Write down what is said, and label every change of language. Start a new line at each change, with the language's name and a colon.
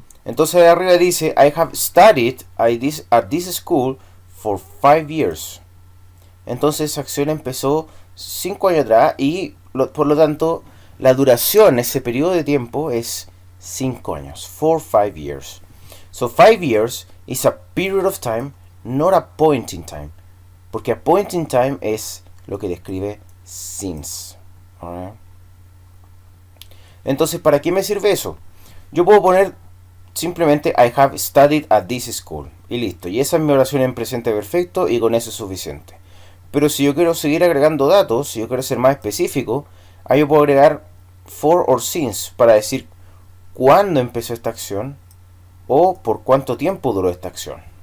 Spanish: Entonces de arriba dice,
English: I have studied at this school for 5 years.
Spanish: Entonces esa acción empezó 5 años atrás y por lo tanto la duración, ese periodo de tiempo es 5 años.
English: For 5 years. So 5 years is a period of time, not a point in time.
Spanish: Porque
English: a point in time
Spanish: es lo que describe since. Alright. Entonces, ¿para qué me sirve eso?
English: Yo puedo poner simplemente I have studied at this school.
Spanish: Y listo. Y esa es mi oración en presente perfecto y con eso es suficiente. Pero si yo quiero seguir agregando datos, si yo quiero ser más específico, ahí yo puedo agregar for or since para decir cuándo empezó esta acción o por cuánto tiempo duró esta acción.